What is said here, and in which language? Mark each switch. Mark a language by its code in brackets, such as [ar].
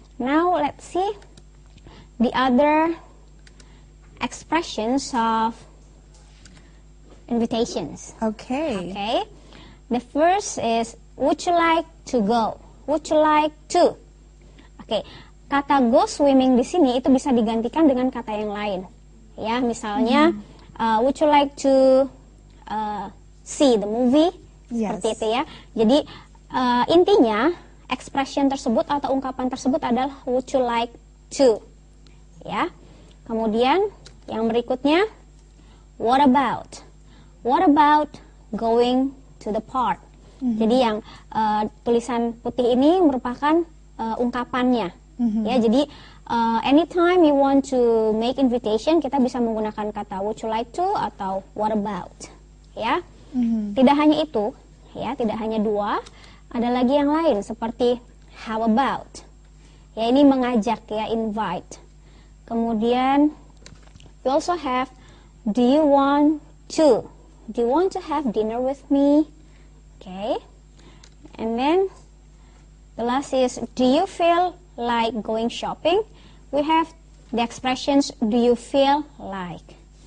[en] Now let's see the other expressions of invitations. Okay. Okay. The first is would you like to go? Would you like to? Oke. [id] Kata go swimming di sini itu bisa digantikan dengan kata yang lain. Ya, misalnya [en] would you like to see the movie? Yes. [id] Seperti itu ya. Jadi intinya expression tersebut atau ungkapan tersebut adalah [en] would you like to, [id] ya. Kemudian yang berikutnya [en] what about? What about going to the park? [id] Jadi yang tulisan putih ini merupakan ungkapannya, ya. [en] Jadi anytime you want to make invitation, [id] kita bisa menggunakan kata [en] would you like to atau what about, ya. [id] Tidak hanya itu, ya, tidak hanya dua, ada lagi yang lain seperti [en] how about, [id] ya, ini mengajak ya, invite. [en] Kemudian we also have do you want to have dinner with me? Okay, and then the last is do you feel like going shopping? We have the expressions do you feel like.